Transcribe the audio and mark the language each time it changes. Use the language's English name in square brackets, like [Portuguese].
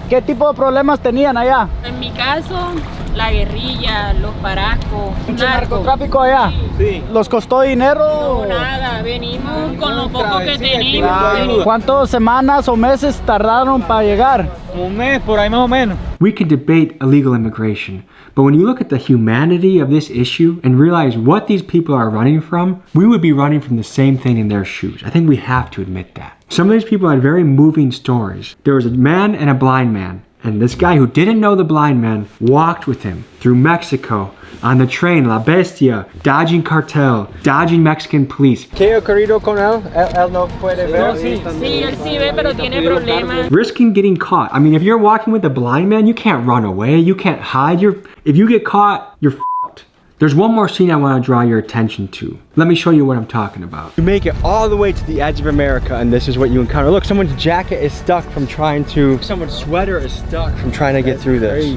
[Spanish] ¿Qué tipo de problemas tenían allá? En mi caso, la guerrilla, los paracos, ¿Mucho narcotráfico allá? Sí. ¿Los costó dinero? No, nada, venimos con lo poco que tenemos. ¿Cuántas semanas o meses tardaron para llegar? Un mes, por ahí más o menos. [English] We can debate illegal immigration, but when you look at the humanity of this issue and realize what these people are running from, we would be running from the same thing in their shoes. I think we have to admit that. Some of these people had very moving stories. There was a man and a blind man, and this guy who didn't know the blind man walked with him through Mexico on the train, La Bestia, dodging cartel, dodging Mexican police. [Spanish] ¿Qué ocurrido con él? Él no puede ver. Sí, él sí ve, pero tiene problemas. [English] Risking getting caught. I mean, if you're walking with a blind man, you can't run away, you can't hide. If you get caught, you're f***ed. There's one more scene I want to draw your attention to. Let me show you what I'm talking about. You make it all the way to the edge of America and this is what you encounter. Look, someone's jacket is stuck from trying to, someone's sweater is stuck from trying to get through this.